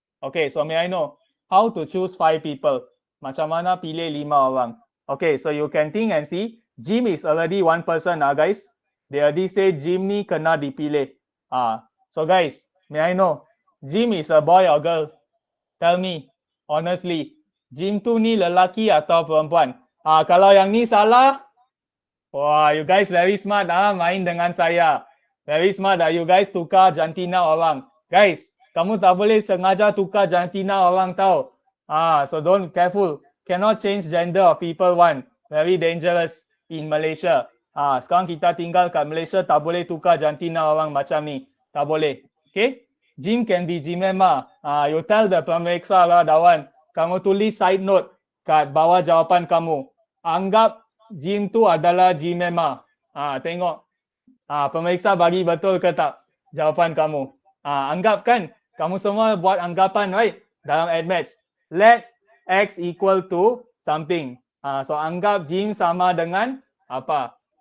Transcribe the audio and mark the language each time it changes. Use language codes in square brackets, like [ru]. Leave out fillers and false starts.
[en] Okay, so may I know how to choose 5 people? [ms] Macam mana pilih 5 orang? [en] Okay, so you can think and see. Jim is already one person, guys. They already say Jim [ms] ni kena dipilih. [en] So guys, may I know, Jim is a boy or girl? Tell me, honestly. [ms] Jim tu ni lelaki atau perempuan? Kalau yang ni salah, wah, [en] you guys very smart [ms] main dengan saya. [en] Very smart you guys [ms] tukar jantina orang. Guys, kamu tak boleh sengaja tukar jantina orang tau. [en] So don't careful. Cannot change gender of people one. Very dangerous in Malaysia. [ms] Sekarang kita tinggal kat Malaysia, tak boleh tukar jantina orang macam ni. Tak boleh. Okay? [en] Jim can be Jim Emma. You tell the pemeriksa lah, Dawan. [ms] Kamu tulis side note kat bawah jawapan kamu. Anggap Jim tu adalah Jim Emma. Tengok. Pemeriksa bagi betul ke tak jawapan kamu. Anggap kan. Kamu semua buat anggapan, right? Dalam admaths. [en] Let X equal to something. [ms] So anggap Jim sama dengan apa?